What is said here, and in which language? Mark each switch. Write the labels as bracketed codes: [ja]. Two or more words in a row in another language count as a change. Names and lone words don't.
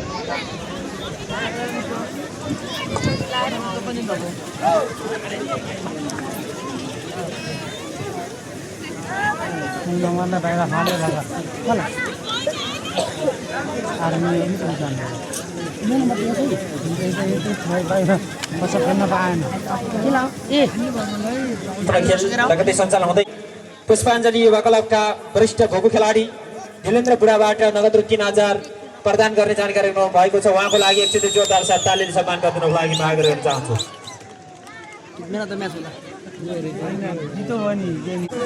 [id] Mana daerah mana lah? Mana? Army ini kan. Ini nomor dia sih. Itu baik-baik. Masa kena apaan? Hilang. [ne] खेल लगतै सञ्चालन हुँदै पुष्पाञ्जली युवा क्लबका वरिष्ठ भोगु खेलाडी धिलेन्द्र बुढाबाट नगद रु 3000 प्रदान गर्ने जानकारी गराउनु भएको छ। उहाँको लागि एकचोटि जोरदार साथ तालीले सम्मान गरिदिनुको लागि माग गर्न चाहन्छु। मेरा त म्याच होला। जितो हो नि गेम।